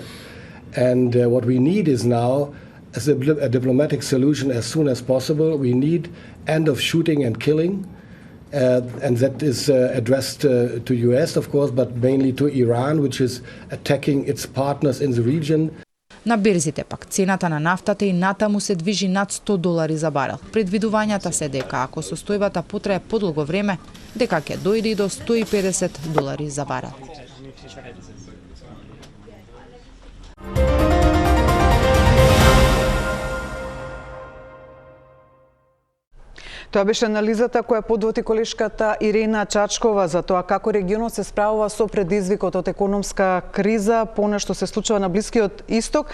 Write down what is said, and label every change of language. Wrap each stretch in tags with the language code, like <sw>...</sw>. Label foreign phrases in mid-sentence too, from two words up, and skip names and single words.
<en>And what we need is now a diplomatic solution as soon as possible. We need end of shooting and killing, and that is addressed to US, of course, but mainly to Iran, which is attacking its partners in the region.</en> <mk>На берзите пак цената на нафтата и натаму се движи над $100 за барел. Предвидувањата се дека ако состојбата потрае подолго време, дека ќе дојде и до $150 за барел. Тоа беше анализата која подводи колешката Ирена Чачкова за тоа како регионот се справува со предизвикот од економска криза по она што се случува на Блискиот Исток.</mk>